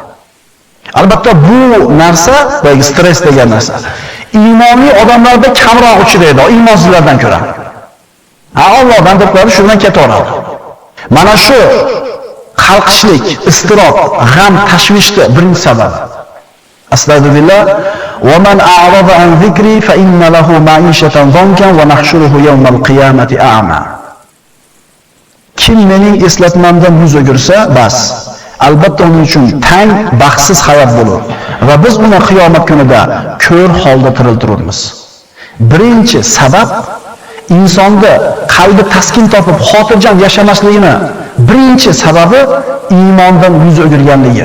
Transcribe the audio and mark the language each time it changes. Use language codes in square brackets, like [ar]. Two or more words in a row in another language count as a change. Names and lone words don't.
[uz] Albatta bu narsa, yoki stress degan narsa, iymonli odamlarda kamroq uchraydi, iymonsizlardan ko'ra. Allohdan deb qo'yadi, shundan ketaveradi. Mana shu qalqishlik, iztirob, g'am, tashvishni birinchi sababi. Astagfirullah. [ar] وَمَنْ أَعْرَضَ عَنْ ذِكْرِي فَإِنَّ لَهُ مَعِيشَةً ضَنْكًا وَنَحْشُرُهُ يَوْمَ الْقِيَامَةِ أَعْمَى. [uz] Kim mening eslatmamdan yuz o'girsa, bas, albatta uning uchun tang, baxtsiz hayot bo'lur va biz uni qiyomat kunida ko'r holda tiriltiramiz. Birinchi sabab insonda qalbi taskin topib, xotirjam yashamasligini birinchi sababi iymondan yuz o'girganligi.